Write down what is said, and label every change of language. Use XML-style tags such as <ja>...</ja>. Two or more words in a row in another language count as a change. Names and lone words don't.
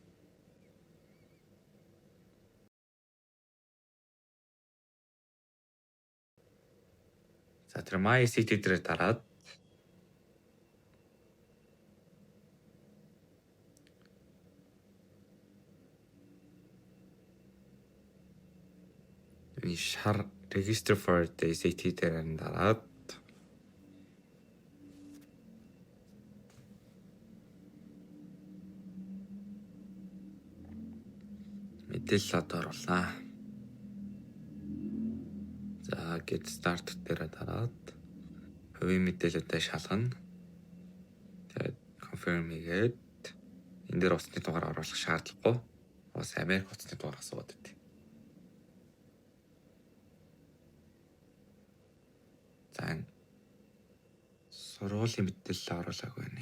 <mn>За тэр MySQL дээр дараад энэ шар</mn> <en>register for the SAT</en> <mn>дээр нь дараад мэдээлэл одоо оруулаа. За</mn> <en>get start</en> <mn>дээр дараад хувийн мэдээлэлтэй шалгана. Тэгээд confirm хийгээд энэ дээр утасны дугаар оруулах шаардлагагүй. Бас Америк утасны дугаар асууад байт. За сургуулийн мэдээлэл оруулаагүй байна.</mn>